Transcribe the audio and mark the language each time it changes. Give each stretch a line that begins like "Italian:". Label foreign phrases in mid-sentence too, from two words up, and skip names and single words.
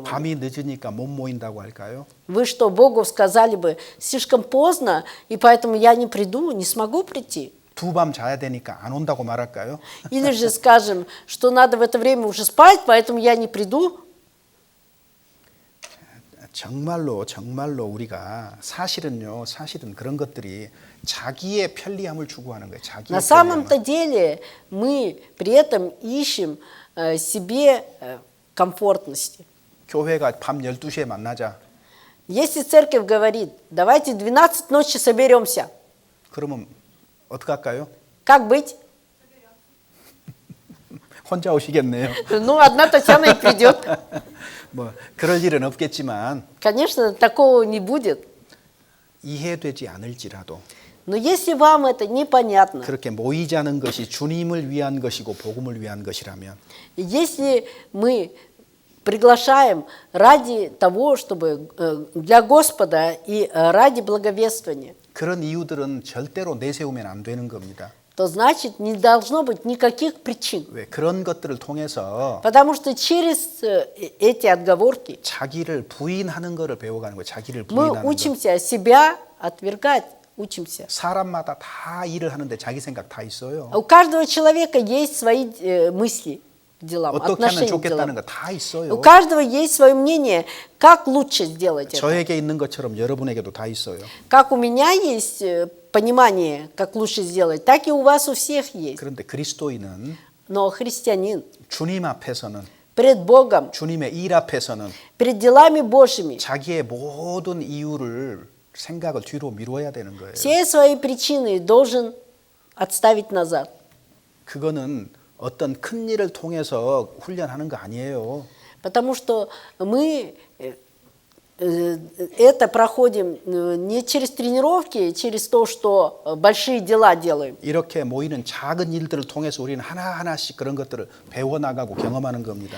Korean: 밤이 늦으니까 못 모인다고 할까요?
Russian: Вы что, Богу сказали бы, слишком поздно, и поэтому я не приду, не смогу прийти?
Korean: 두 밤 자야 되니까 안 온다고 말할까요?
Russian: Или же скажем, что надо в это время уже спать, поэтому я не приду?
Korean: 정말로 우리가 사실은 그런 것들이 자기의 편리함을 추구하는 거예요. 자기의
Russian: На
Korean: 편리함을.
Russian: самом-то деле мы при этом ищем себе комфортности.
Korean: 교회가 밤 12시에 만나자.
Russian: Если церковь говорит, давайте 12 ночи соберемся,
Korean: 그러면 어떡할까요?
Russian: как быть?
Korean: 혼자 오시겠네요.
Russian: Ну, одна Татьяна и придет.
Korean: 뭐 그럴 일은 없겠지만
Russian: Конечно, такого не будет.
Korean: 이해되지 않을지라도
Russian: Но если вам это непонятно,
Korean: 그렇게 모이자는 것이 주님을 위한 것이고 복음을 위한 것이라면
Russian: если мы приглашаем ради того, чтобы для Господа и ради благовествования,
Korean: 그런 이유들은 절대로 내세우면 안 되는 겁니다.
Russian: то значит не должно быть никаких причин.
Korean: 왜 그런 것들을 통해서
Russian: Потому что через эти отговорки
Korean: 자기를 부인하는 것을 배워가는 거예요. 자기를
Russian: мы
Korean: 부인하는 거.
Russian: учимся себя отвергать, учимся.
Korean: 사람마다 다 일을 하는데 자기 생각 다 있어요.
Russian: У каждого человека есть свои мысли к делам,
Korean: 어떻게 하면
Russian: отношения к
Korean: 좋겠다는
Russian: делам.
Korean: 거 다
Russian: У
Korean: 있어요.
Russian: каждого есть свое мнение, как лучше сделать это.
Korean: 저에게 있는 것처럼 여러분에게도 다 있어요.
Russian: Как у меня есть понимание, как лучше сделать, так и у вас у всех есть.
Korean: 그런데 그리스도인은
Russian: Но христианин
Korean: 주님 앞에서는
Russian: перед Богом,
Korean: 주님의 일 앞에서는
Russian: перед делами Божьими,
Korean: 자기의 모든 이유를 생각을 뒤로 미루어야 되는 거예요.
Russian: все свои причины должен отставить назад.
Korean: 그거는 어떤 큰 일을 통해서 훈련하는 거 아니에요.
Russian: Потому что мы это проходим не через тренировки, через то, что большие дела делаем.
Korean: 이렇게 모이는 작은 일들을 통해서 우리는 하나하나씩 그런 것들을 배워나가고 경험하는 겁니다.